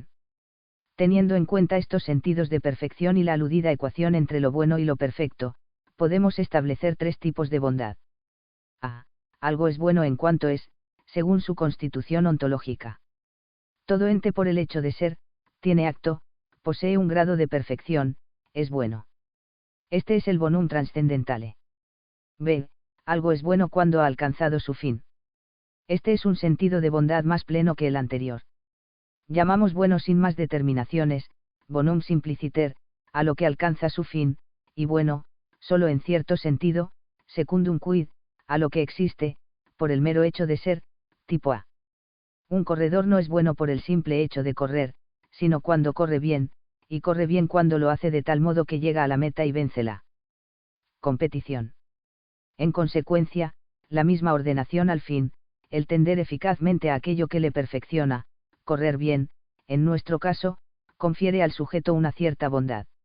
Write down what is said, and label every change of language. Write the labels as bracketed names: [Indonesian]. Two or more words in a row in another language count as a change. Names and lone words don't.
[Spanish] Teniendo en cuenta estos sentidos de perfección y la aludida ecuación entre lo bueno y lo perfecto, podemos establecer tres tipos de bondad. A. Algo es bueno en cuanto es, según su constitución ontológica. Todo ente por el hecho de ser, tiene acto, posee un grado de perfección, es bueno. Este es el [Latin] bonum transcendentale. [Spanish] B. Algo es bueno cuando ha alcanzado su fin. Este es un sentido de bondad más pleno que el anterior. Llamamos bueno sin más determinaciones, [Latin] bonum simpliciter, [Spanish] a lo que alcanza su fin, y bueno, solo en cierto sentido, [Latin] secundum quid, [Spanish] a lo que existe, por el mero hecho de ser, tipo A. Un corredor no es bueno por el simple hecho de correr, sino cuando corre bien, y corre bien cuando lo hace de tal modo que llega a la meta y vence la competición. En consecuencia, la misma ordenación al fin, el tender eficazmente a aquello que le perfecciona, correr bien, en nuestro caso, confiere al sujeto una cierta bondad.